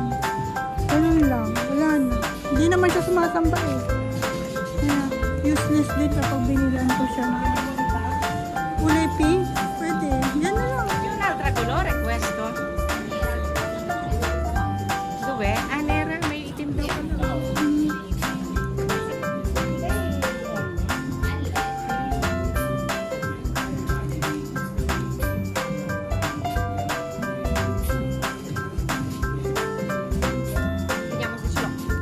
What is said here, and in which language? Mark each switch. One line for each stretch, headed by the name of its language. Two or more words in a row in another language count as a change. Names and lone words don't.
Filipino: Ganun lang. Wala na. Hindi naman siya sumasamba eh. Kaya, useless din kapag binilan ko siya na kulay pink. Pwede. Yan na lang.
Italian: Un altro colore questo? Dov'è? Ah, nera,
Filipino: may itim daw ka na.
Italian: Vediamo se ce l'ho.